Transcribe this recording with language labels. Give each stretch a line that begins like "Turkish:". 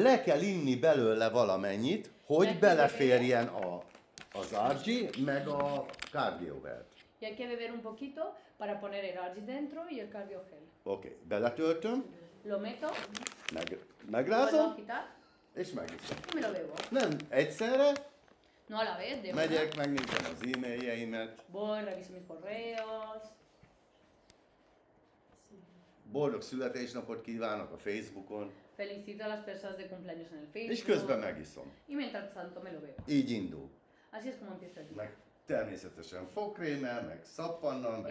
Hungarian: le kell inni belőle valamennyit, hogy beleférjen az Argi, meg a Cardiohead.
Spanish: y hay que beber un poquito para poner el Argi dentro y el Cardio Gel.
Hungarian: Oké, beletöltöm,
Spanish: Lo meto, vuelvo a
Hungarian: megrázom,
Spanish: agitar
Hungarian: és megiszom.
Spanish: y me lo bebo.
Hungarian: Nem egyszerre,
Spanish: No a la vez, de una.
Hungarian: megyek, megnézem az e-mailjeimet,
Spanish: Voy, reviso mis correos.
Hungarian: boldog születésnapot kívánok a Facebookon,
Spanish: Felicito a las personas de cumpleaños en el Facebook.
Hungarian: és közben megiszom.
Spanish: Y mientras tanto me lo bebo.
Hungarian: Így indul.
Spanish: Así es como empieza el día.
Hungarian: Meg természetesen fogkrémmel, meg szappannal, meg